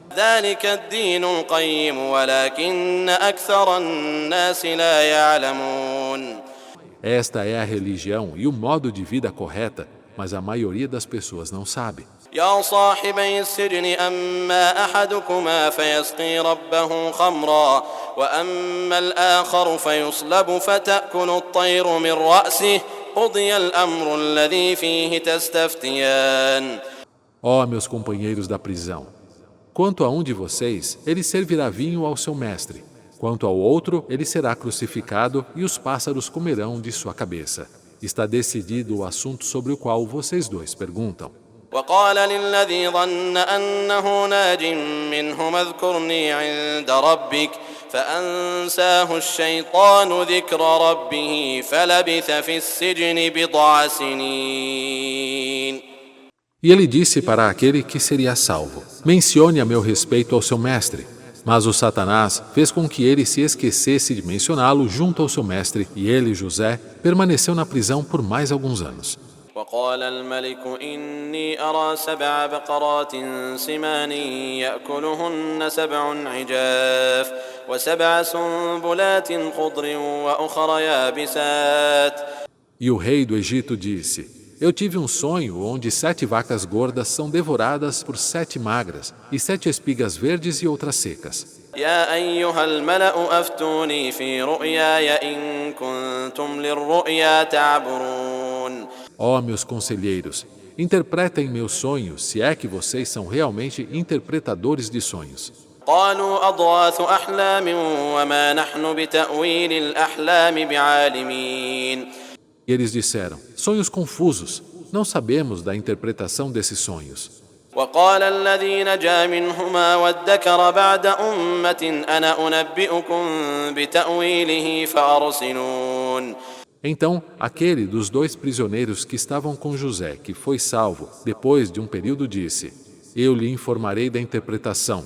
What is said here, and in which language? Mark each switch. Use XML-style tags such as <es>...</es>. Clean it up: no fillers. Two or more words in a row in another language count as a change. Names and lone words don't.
<ar>ذلك الدين القيم ولكن أكثر الناس لا يعلمون.</ar> <pt>Esta é a religião e o modo de vida correta, mas a maioria das pessoas não sabe.</pt> <ar>يا صاحبي السجن أما أحدكما فيسقي ربه خمرا وأما الآخر فيصلب فتأكل الطير من رأسه قضي الأمر الذي فيه تستفتيان.</ar> <pt>Ó meus companheiros da prisão, quanto a um de vocês, ele servirá vinho ao seu mestre. Quanto ao outro, ele será crucificado e os pássaros comerão de sua cabeça. Está decidido o assunto sobre o qual vocês dois perguntam.</pt> <ar>وقال للذي ظن أنه ناج منهما اذكرني عند ربك فأنساه الشيطان ذكر ربه فلبث في السجن بضع سنين.</ar> <pt>E ele disse para aquele que seria salvo: mencione a meu respeito ao seu mestre. Mas o Satanás fez com que ele se esquecesse de mencioná-lo junto ao seu mestre, e ele, José, permaneceu na prisão por mais alguns anos.</pt> <ar>وقال الملك إني أرى 7 بقرات سمان يأكلهن 7 عجاف و7 سنبلات خضر وأخر يابسات.</ar> <pt>E o rei do Egito disse: eu tive um sonho onde 7 vacas gordas são devoradas por 7 magras, e 7 espigas verdes e outras secas.</pt> <ar>يا أيها الملأ أفتوني في رؤياي إن كنتم للرؤيا تعبرون.</ar> <pt>Ó meus conselheiros, interpretem meus sonhos, se é que vocês são realmente interpretadores de sonhos.</pt> <ar>قالوا أضغاث أحلام وما نحن بتأويل الأحلام بعالمين.</ar> <pt>E eles disseram: sonhos confusos, não sabemos da interpretação desses sonhos.</pt> <ar>وقال الذي نجا منهما وادكر بعد أمة أنا أنبئكم بتأويله فأرسلون.</ar> <pt>Então, aquele dos 2 prisioneiros que estavam com José, que foi salvo, depois de um período disse: eu lhe informarei da interpretação.</pt>